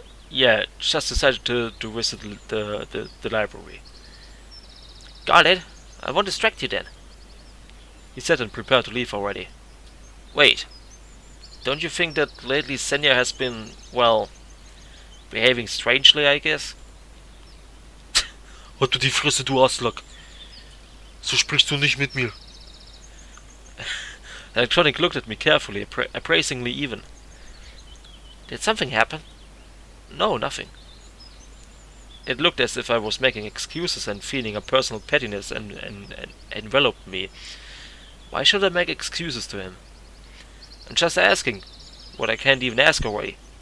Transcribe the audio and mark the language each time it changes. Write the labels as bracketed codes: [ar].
[en] Yeah, just decided to visit the library. Got it. I won't distract you then. He said and prepared to leave already. Wait. Don't you think that lately Zhenya has been, well, behaving strangely, I guess? [de] Halt du die Fresse, du Arschloch. So sprichst du nicht mit mir. [en] Electronic looked at me carefully, appraisingly even. Did something happen? No, nothing. It looked as if I was making excuses and feeling a personal pettiness and enveloped me. Why should I make excuses to him? I'm just asking what I can't even ask away.